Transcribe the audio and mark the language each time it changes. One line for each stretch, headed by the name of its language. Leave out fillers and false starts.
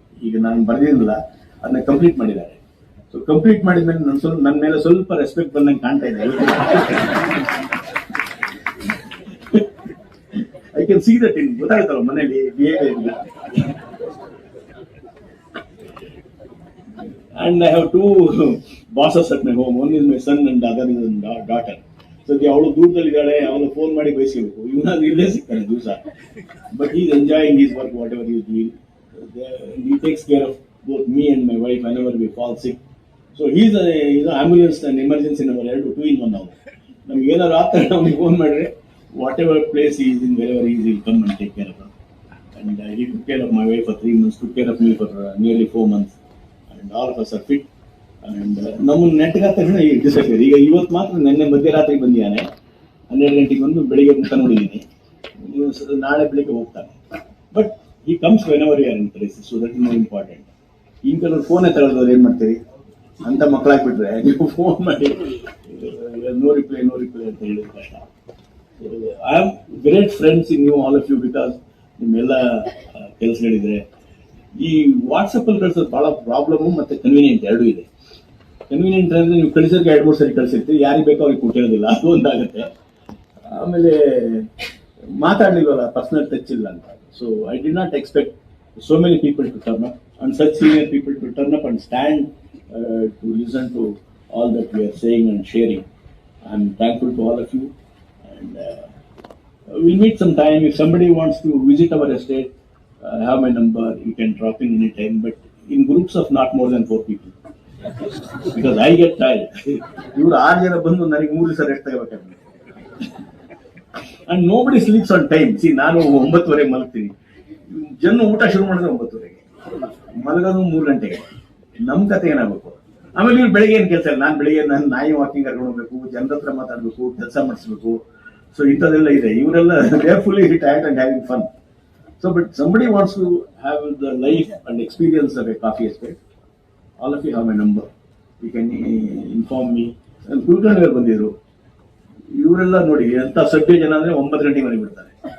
Kannada: ಈಗ ನಾನು ಬರೆದಿರಲಿಲ್ಲ, ಅದನ್ನ ಕಂಪ್ಲೀಟ್ ಮಾಡಿದ್ದಾರೆ. ಸೊ ಕಂಪ್ಲೀಟ್ ಮಾಡಿದ್ಮೇಲೆ ನನ್ನ ಮೇಲೆ ಸ್ವಲ್ಪ ರೆಸ್ಪೆಕ್ಟ್ ಬಂದಂಗೆ ಕಾಣ್ತಾ ಇದೆ.
English: I can see that in,
Kannada: ಗೊತ್ತಾಗುತ್ತಲ್ಲ ಮನೇಲಿ behaviour.
English: And I have 2 bosses at my home. One is my son and the other is my daughter.
Kannada: So ಅವಳು ದೂರದಲ್ಲಿದ್ದಾಳೆ, ಅವಳು ಫೋನ್ ಮಾಡಿ ಬಯಸಬೇಕು. ಇವನಾದ್ರು ಇಲ್ಲೇ ಸಿಗ್ತಾನೆ ದಿವಸ.
English: But he is enjoying his work, whatever he is doing. He takes care of both me and my wife whenever we fall sick. So he is an ambulance and emergency number 2 in 1 now.
Kannada: ನಮ್ಗೆ ಏನಾದ್ರು ಆಗ್ತಾರೆ ಅವನಿಗೆ phone ಮಾಡಿದ್ರೆ,
English: whatever place he is in, wherever he is, he will come and take care of her. And he took care of my wife for 3 months, took care of me for nearly 4 months. And all of us are fit.
Kannada: And ನಮ್ಮನ್ನು ನೆಟ್ಗೆ ತಕ್ಷಣ decide. ಈಗ ಇವತ್ತು ಮಾತ್ರ ನಿನ್ನೆ ಮಧ್ಯರಾತ್ರಿ ಬಂದಿದ್ದಾನೆ, 12 ಗಂಟೆಗೆ ಬಂದು ಬೆಳಿಗ್ಗೆ ಮುಖ ನೋಡಿದ್ದೀನಿ. ನಾಳೆ ಬೆಳಿಗ್ಗೆ ಹೋಗ್ತಾನೆ.
English: But ಈ comes whenever you are in place, so that is more important.
Kannada: ಈಗ ಕೆಲವರು ಫೋನೇ ತಗೊಳ್ಳೋದು ಏನು ಮಾಡ್ತೀರಿ ಅಂತ ಮಕ್ಕಳಾಗ್ಬಿಟ್ರೆ ನೀವು ಫೋನ್ ಮಾಡಿ ನೋ ರಿಪ್ಲೈ ಅಂತ ಹೇಳೋದು ಕಷ್ಟ.
English: I am great friends in you all of you, because
Kannada: ನಿಮ್ಮೆಲ್ಲ ಕೆಲಸಗಳಿದ್ರೆ ಈ ವಾಟ್ಸಪ್ ಅಲ್ಲಿ ಕಳಿಸೋದು ಬಹಳ ಪ್ರಾಬ್ಲಮ್ ಮತ್ತೆ ಕನ್ವೀನಿಯಂಟ್ ಎರಡೂ ಇದೆ. ಕನ್ವೀನಿಯಂಟ್ ಅಂದ್ರೆ ನೀವು ಕಳಿಸೋದಕ್ಕೆ 2-3 ಸರಿ ಕಳಿಸಿರ್ತೀವಿ, ಯಾರಿಗೆ ಬೇಕೋ ಅವ್ರಿಗೆ ಕೊಟ್ಟಿರೋದಿಲ್ಲ, ಅದು ಒಂದಾಗುತ್ತೆ. ಆಮೇಲೆ ಮಾತಾಡ್ಲಿಲ್ವಲ್ಲ, ಪರ್ಸನಲ್ ಟಚ್ ಇಲ್ಲ ಅಂತ.
English: So I do not expect so many people to turn up and such senior people to turn up and stand to listen to all that we are saying and sharing. I am thankful to all of you and we'll meet some time. If somebody wants to visit our estate, I have my number, you can drop in any time, but in groups of not more than 4 people, because I get tired.
Kannada: ಇವರು 6 ಜನ ಬಂದು ನನಗೆ 3 ಸಲ rest ತಗೋಬೇಕಾಗುತ್ತೆ.
English: and nobody sleeps on time.
Kannada: See, ನಾನು 9:30 ಮಲಗ್ತೀನಿ, ಜನ ಊಟ ಶುರು ಮಾಡಿದ್ರೆ 9:30ಗೆ, ಮಲಗೋದು 3 ಗಂಟೆಗೆ. ನಮ್ಮ ಕತೆ ಏನಾಗಬೇಕು? ಆಮೇಲೆ ಇವ್ರು ಬೆಳಿಗ್ಗೆ ಏನು ಕೆಲಸ ಇಲ್ಲ. ನಾನು ಬೆಳಿಗ್ಗೆ ನಾನು ನಾಯಿ ವಾಕಿಂಗ್ ಕರ್ಕೊಂಡು ಹೋಗ್ಬೇಕು, ಜನರ ಹತ್ರ ಮಾತಾಡಬೇಕು, ಕೆಲಸ ಮಾಡಿಸ್ಬೇಕು. ಸೊ ಇಂಥದ್ದೆಲ್ಲ ಇದೆ.
English: ಇವರೆಲ್ಲ they are fully retired and having fun. So but somebody wants to have the life and experience of a coffee estate, all of you have my number, you can inform me.
Kannada: and Kulkarni ಬಂದಿದ್ರು, ಇವರೆಲ್ಲ ನೋಡಿ ಎಂತ ಸಭ್ಯ ಜನ ಅಂದ್ರೆ 9 ಗಂಟೆಗೆ ಮನೆಗೆ ಬಿಡ್ತಾರೆ.